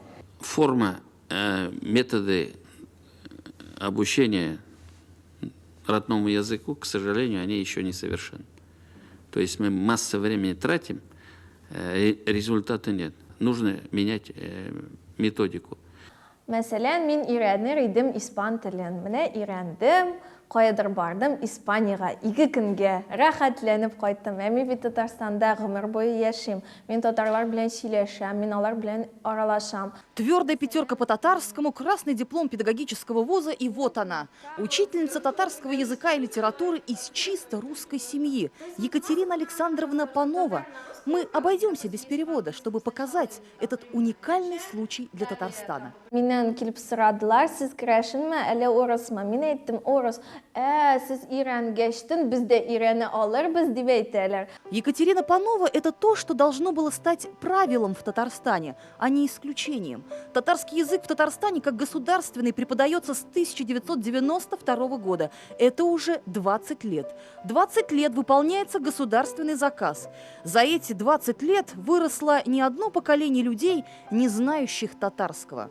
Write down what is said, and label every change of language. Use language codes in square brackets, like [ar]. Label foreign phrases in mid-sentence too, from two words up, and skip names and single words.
[ru] Форма, методы обучения родному языку, к сожалению, они еще не совершенны. То есть мы массу времени тратим, результата нет. Нужно менять методику. [tt] Мәсәлән, мин өйрәнер идем испан телен. Менә өйрәндем, каядыр бардым Испанияга 2 көнгә, рәхәтләнеп кайттым. Мин бит Татарстанда гомер буе яшим. Мин татарлар белән сөйләшәм, мин алар белән аралашам. [ru] Твердая 5 по татарскому, красный диплом педагогического вуза, и вот она. Учительница татарского языка и литературы из чисто русской семьи. Екатерина Александровна Панова. Мы обойдемся без перевода, чтобы показать этот уникальный случай для Татарстана. [tt] Миннән килеп сорадылар, сез керәшенме, әле орысмы? Мин әйттем, орыс. Сез өйрәнгәчтен, без дә өйрәнә алырбыз дип әйтәләр. [ru] Екатерина Панова – это то, что должно было стать правилом в Татарстане, а не исключением. Татарский язык в Татарстане как государственный преподается с 1992 года. Это уже 20 лет. 20 лет выполняется государственный заказ. За эти 20 лет выросло не одно поколение людей, не знающих татарского.